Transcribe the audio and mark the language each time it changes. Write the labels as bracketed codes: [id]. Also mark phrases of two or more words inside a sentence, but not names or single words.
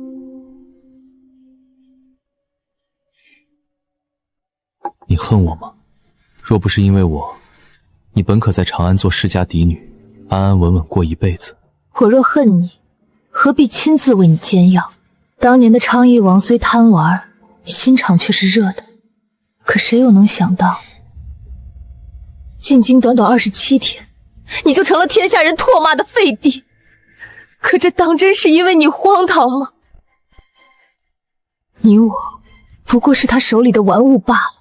[zh] 你恨我嗎？若不是因為我，你本可在長安做世家嫡女，安安穩穩過一輩子。我若恨你，何必親自為你煎藥？當年的昌邑王雖貪玩，心腸卻是熱的。可誰又能想到，進京短短27天，你就成了天下人唾罵的廢帝。可這當真是因為你荒唐嗎？你我不過是他手裡的玩物罷了。